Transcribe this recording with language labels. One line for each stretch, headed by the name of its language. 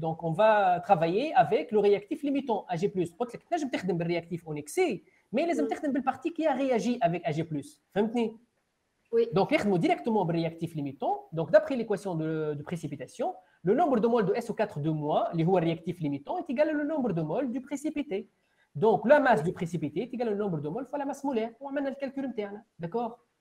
French: Donc, on va travailler avec le réactif limitant AG+.
Arabic: قلت لك تنجم تخدم بالرياكتيف اون اكسي مي لازم تخدم بالبارتي
French: qui a réagi avec AG+.
Arabic: فهمتني؟
French: Oui. Donc,
Arabic: نخدموا
French: directement بالرياكتيف limitant. Donc, d'après l'équation de précipitation, le nombre de moles de SO4 de moins,
Arabic: اللي هو الرياكتيف
French: limitant, est égal au nombre de moles du précipité. Donc, la masse du précipité est égale au nombre de moles fois la masse molaire. On amène le calcul interne. D'accord?